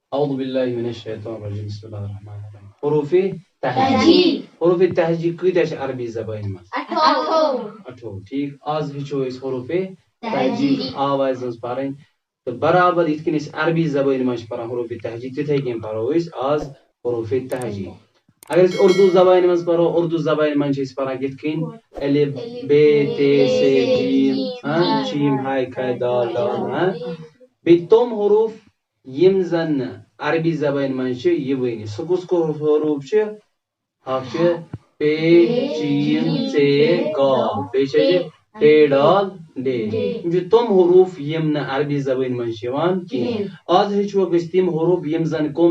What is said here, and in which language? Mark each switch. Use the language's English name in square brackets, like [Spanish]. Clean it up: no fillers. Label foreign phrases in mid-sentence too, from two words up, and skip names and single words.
[Arabic] أعوذ بالله من الشيطان الرجيم بسم الله الرحمن الرحيم [Kashmiri] حروف تهجی حروف تهجی کۭتیاہ چھِ عربی زبانہِ منٛز 18 ٹھیٖک آز ہیٚچھو أسۍ حروف تهجی آوازِ منٛز پرٕنۍ تہٕ برابر یِتھ کٔنۍ أسۍ عربی زبانہِ منٛز چھِ پران حروف تهجی تِتھے کٔنۍ پرو أسۍ آز حروف تهجی اگر أسۍ اردو زبانہِ منٛز پرو اردو زبانہِ منٛز چھِ أسۍ پران کِتھ کٔنۍ الف ب ت س جیم شیم ہاے کھاے دال لام بیٚیہِ تِم حروف یِم زن عربی زبانہِ منٛز چھِ یِوٲنی سُہ کُس کُس حروف چھِ اکھ چھِ پے شین ژ قاف بیٚیہِ چھِ ٹ ڈال ڈ یِم چھِ تِم حروف یِم نہٕ عربی زبانہِ منٛز چھِ یِوان کینٛہہ آز ہیٚچھوکھ أسۍ تِم حروف یِم زن کٕم